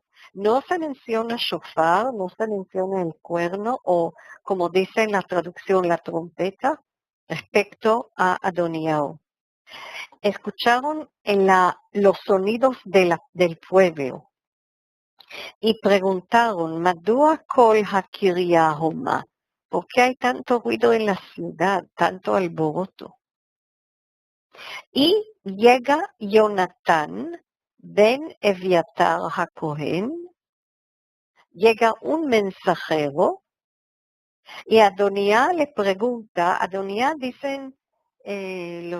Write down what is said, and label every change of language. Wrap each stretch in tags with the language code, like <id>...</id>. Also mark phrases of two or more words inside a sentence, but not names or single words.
<es>No se menciona shofar, no se menciona el cuerno o, como dice en la traducción, la trompeta, respecto a Adoniao. Escucharon los sonidos del pueblo y preguntaron,</es> <he>¿מדוע קול הקריה הומה?</he> <es>¿Por qué hay tanto ruido en la ciudad, tanto alboroto? Y llega Jonatán, ben Eviatar HaKohen, llega un mensajero y Adonía le pregunta, Adonía dicen los</es>